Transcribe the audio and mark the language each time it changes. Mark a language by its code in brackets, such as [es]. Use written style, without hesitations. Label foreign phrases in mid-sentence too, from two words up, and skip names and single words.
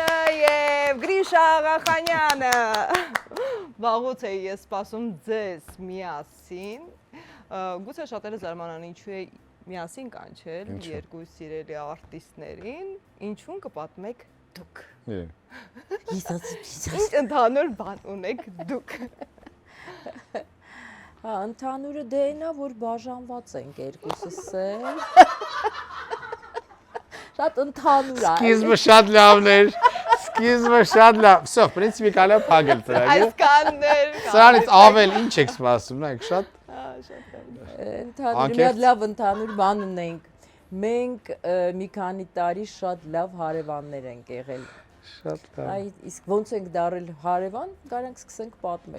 [hy] եւ Գրիշա Աղախանյանը։ Վաղուց էի ես սպասում ձեզ միասին։ Գուցե շատերը զարմանան ինչու է միասին կանչել երկու սիրելի արտիստներին, ինչուն կպատմեք դուք։ Ինչ ընդհանուր բան ունեք դուք։ Հա, ընդհանուրը դե այնա, որ բաժանված ենք երկուսս էլ։ Շատ ընդհանուր է։ Սկիզբը շատ լավն էր։ Սկիզբը շատ լավ։ [ru] Всё, в принципе, [hy] կարելի է փակել ծրագիրը։ Այսքաններ։ Սրանից ավել ինչ եք սպասում, նայեք, շատ։ Ընդհանուր մի հատ լավ ընդհանուր բան ունենք։ Մենք մի քանի տարի շատ լավ հարևաններ ենք եղել։ Շատ լավ։ Այ իսկ ոնց ենք դարել հարևան, կարանք սկսենք պատմել։